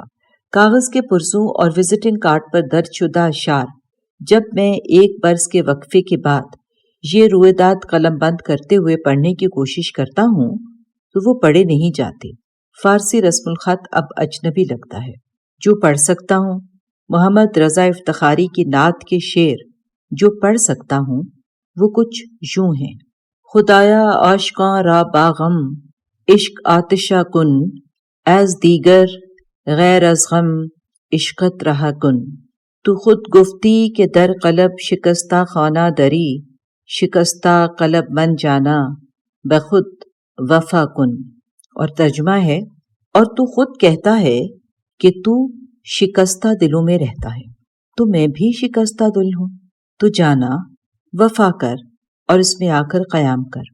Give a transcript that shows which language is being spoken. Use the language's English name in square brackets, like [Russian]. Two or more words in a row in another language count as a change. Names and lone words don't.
[Urdu] کاغذ کے پرزوں اور وزٹنگ کارڈ پر درج شدہ اشعار جب میں ایک برس کے وقفے کے بعد یہ رویداد قلم بند کرتے ہوئے پڑھنے کی کوشش کرتا ہوں تو وہ پڑھے نہیں جاتے۔ فارسی رسم الخط اب اجنبی لگتا ہے۔ جو پڑھ سکتا ہوں، محمد رضا افتخاری کی نعت کے شعر جو پڑھ سکتا ہوں، وہ کچھ یوں ہیں: [Persian] خدایا عاشقاں را باغم عشق آتشہ کن، ایز دیگر غیر از غم عشقت رہا کن۔ تو خود گفتی کہ در قلب شکستہ خانہ دری، شکستہ قلب من جانا بخود وفا کن۔ [Urdu] اور ترجمہ ہے، اور تو خود کہتا ہے کہ تو شکستہ دلوں میں رہتا ہے، تو میں بھی شکستہ دل ہوں، تو جانا وفا کر اور اس میں آ کر قیام کر۔